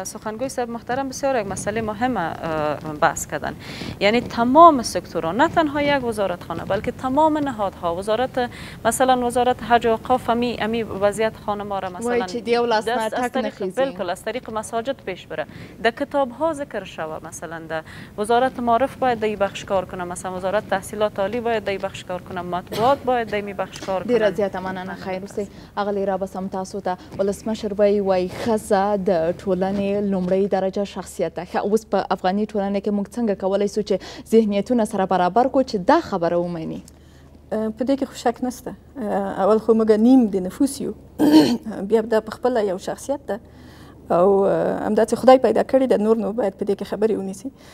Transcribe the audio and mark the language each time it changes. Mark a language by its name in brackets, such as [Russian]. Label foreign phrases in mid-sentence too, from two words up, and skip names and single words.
[Persian] سخنگوی صاحب محترم بسیار یک مسئله مهم بحث کردن، یعنی تمام سکتورها، نه تنها یک وزارتخانه بلکه تمام نهادها، مثلا وزارت حج و اوقاف امی وضعیت خانم‌ها را مثلا بالکل از طریق مساجد پیش بره، در کتاب‌ها ذکر شوه، مثلا در وزارت معارف باید در بخش کار کنه، مثلا وزارت تحصیلات عالی باید در بخش کار کنه، مطبوعات باید در بخش کار کنه. [Pashto] ډیره زیاته مننه. خیر اوسئ. اغلې رابسم تاسو ته ولسمشر وایي ښځه د ټولنې لومړۍ درجه شخصیت ده. ښه اوس په افغاني ټولنه کې موږ څنګه کولی شو چې ذهنیتونه سره برابر کړو چې دا خبره ومني؟ په دې کې خو شک نشته. اول خو موږ نیم د نفوس یو، بیا دا په خپله یو شخصیت ده او همداسې خدای پیدا کړی ده، نور نو باید په دې کې خبرې ونیسي.